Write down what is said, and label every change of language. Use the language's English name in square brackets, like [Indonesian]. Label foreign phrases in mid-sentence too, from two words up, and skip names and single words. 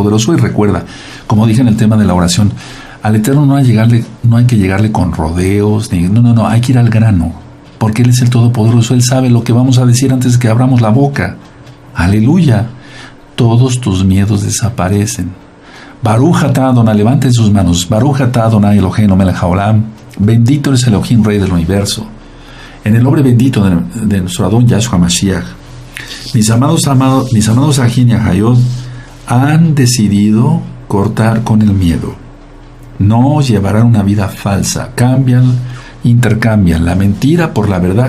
[Spanish] Y recuerda, como dije en el tema de la oración, al Eterno no hay que llegarle con rodeos, no, hay que ir al grano, porque Él es el Todopoderoso. Él sabe lo que vamos a decir antes de que abramos la boca. Aleluya. Todos tus miedos desaparecen. [Hebrew] ברוך אתה אדוני, [Spanish] levanten sus manos. [Hebrew] ברוך אתה אדוני אלוהינו מלך העולם. [Spanish] Bendito es Elohim, Rey del Universo. En el nombre bendito de nuestro Adón Yahshua Mashiach. Mis amados Ajín y Ajayot han decidido cortar con el miedo. No llevarán una vida falsa. Intercambian la mentira por la verdad.